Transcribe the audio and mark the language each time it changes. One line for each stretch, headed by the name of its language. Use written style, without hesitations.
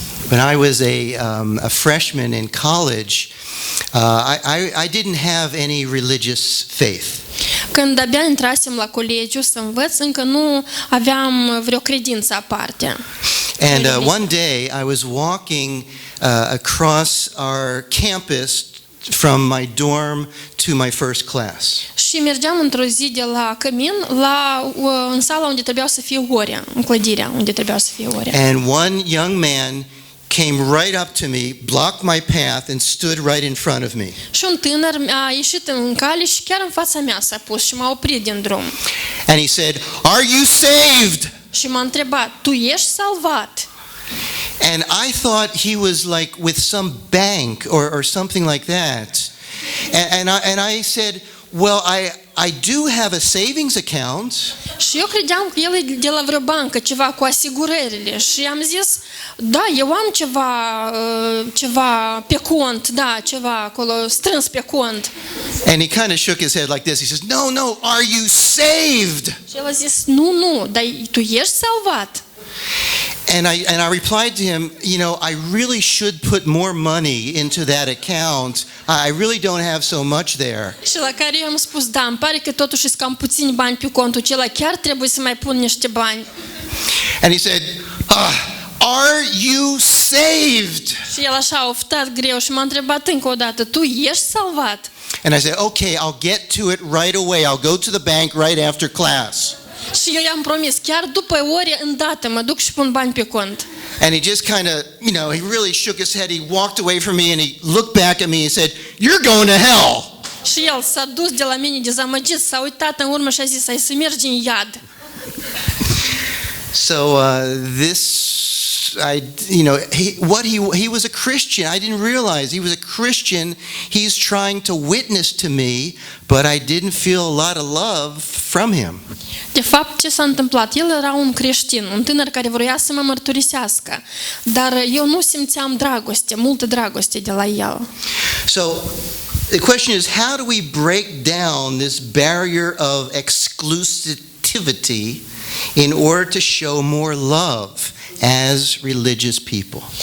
English: When I was a freshman in college, I didn't have any religious faith.
Romanian: Când abia intrasem la colegiu să învăț, încă nu aveam vreo credință aparte.
English: And one day I was walking across our campus from my dorm to my first class.
Romanian: Și mergeam într-o zi de la cămin în sala unde trebuiau să fie ore, în clădirea unde trebuiau să fie ore.
English: And one young man came right up to me, blocked my path and stood right in front of me.
Romanian: Și un tânăr a ieșit în cale și chiar în fața mea s-a pus și m-a oprit din drum.
English: And he said, "Are you saved?"
Romanian: Și m-a întrebat, tu ești salvat?
English: And I thought he was like with some bank or something like that. And I said, "Well, I do have a savings account."
Romanian: Și eu credeam că el e de la vreo bancă, ceva cu asigurările. Și am zis, da, eu am ceva pe cont, da, ceva acolo strâns pe cont.
English: And he kind of shook his head like this. He says, "No, are you saved?"
Romanian: Și el a zis, nu, dar tu ești salvat.
English: And I replied to him, I really should put more money into that account. I really don't have so much there.
Romanian: Și la care eu am spus, da, îmi pare că totuși sunt cam puțini bani pe contul acela, chiar trebuie să mai pun niște bani.
English: And he said, "Are you saved?"
Romanian: Și el așa a oftat greu și m-a întrebat încă o dată, tu ești salvat?
English: And I said, "Okay, I'll get to it right away. I'll go to the bank right after class."
Romanian: Și eu i-am promis, chiar după ore, îndată, mă duc și pun bani pe cont.
English: And he just kind of, he really shook his head. He walked away from me and he looked back at me and said, "You're going to hell."
Romanian: Și el s-a dus de la mine dezamăgit, s-a uitat în urmă și a zis, ai să mergi în iad.
English: So he was a Christian. I didn't realize he was a Christian. He's trying to witness to me, but I didn't feel a lot of love from him.
Romanian: De fapt, ce s-a întâmplat? El era un creștin, un tânăr care vroia să mă mărturisească, dar eu nu simțeam dragoste, multă dragoste de la el.
English: So the question is, how do we break down this barrier of exclusivity in order to show more love as religious people?